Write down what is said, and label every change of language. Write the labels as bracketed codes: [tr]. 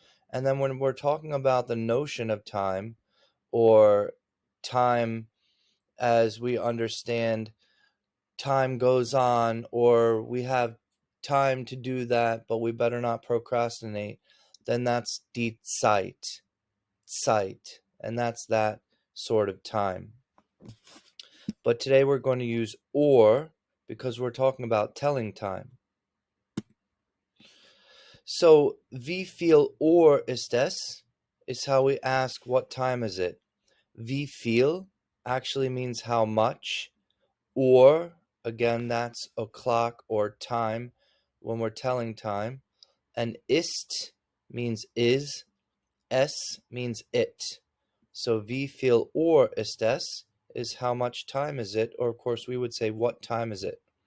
[en] And then when we're talking about the notion of time, or time as we understand time goes on, or we have time to do that, but we better not procrastinate, then that's die Zeit, and that's that sort of time. But today we're going to use or because we're talking about telling time. So, [de] wie viel Uhr ist es [en] is how we ask what time is it. [de] Wie viel [en] actually means how much. Or, again, that's o'clock or time when we're telling time. And ist means is. Es means it. So, [de] wie viel Uhr ist es [en] is how much time is it, or of course we would say what time is it.